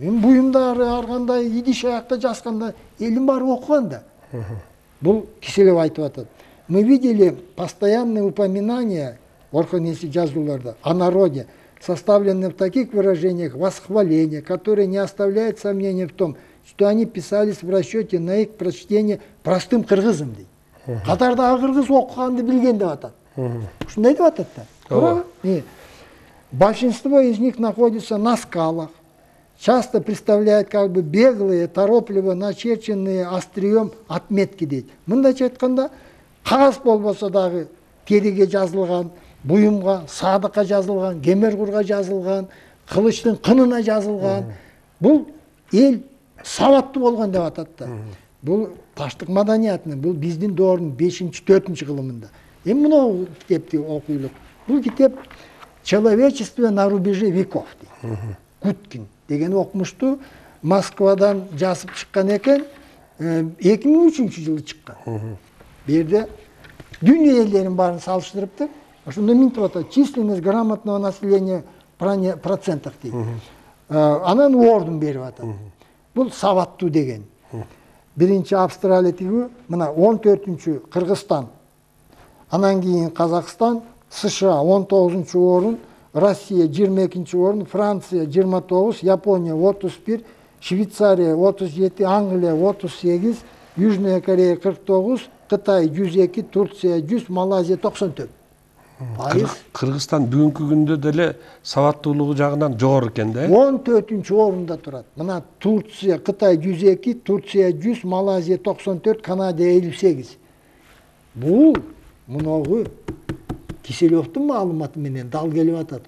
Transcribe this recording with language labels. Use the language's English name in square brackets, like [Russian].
[Kyrgyz] Мен буюмдары аргандай, идиш аякта жазганда элдин баары окуган да. Бул Киселев айтып атат. [Russian] Мы видели постоянные упоминания [Kyrgyz] Орхонеси жазууларда [Russian] о народе, составленные в таких выражениях восхваления, которые не оставляют сомнения в том, что они писались в расчете на их прочтение простым кыргызым дейт. [Kyrgyz] Катардагы кыргыз окуганды билген деп атат. Ушундай деп атат да. [Russian] Большинство из них находится на скалах, часто представляют как бы беглые, торопливо начерченные острием отметки дейт. [Kyrgyz] Мындайча айтканда, кагаз болбосо дагы териге жазылган, буюмга, садыкка жазылган, кемергурга жазылган, кылычтын кынына жазылган. Бул эл сабаттуу болгон деп атат да. Бул таштык маданиятынын, бул биздин доордун 5-4 кылымында. Эми мына китепти окуйлук. Бул китеп [Russian] «Человечество на рубеже веков» [Kyrgyz] дейт. Гуткин деген окумушту Москвадан жазып чыккан экен, 2003-жылы чыккан. Берде дүйнө элдерин баарын салыштырыптыр. Ошондо мынтип атат: [Russian] численность грамотного населения процентах [Kyrgyz] дейт. Анан ордун берип атат. Бул сабаттуу деген. Биринчи Австралия тиги, мына 14-чү Кыргызстан. Анан кийин Казакстан, США 19-чу орун, Россия 22-чи орун, Франция 29, Япония 31, Швейцария 37, Англия 38, Южная Корея 49, Кытай 102, Турция 100, Малайзия 94. Кыргызстан бүгүнкү күндө деле сабаттуулугу жагынан жогору экен да. 14-чү орунда турат. Мына Турция, Кытай 102, Турция 100, Малайзия 94, Канада 58. Бул муногу Киселевдин маалыматы менен дал келип атат.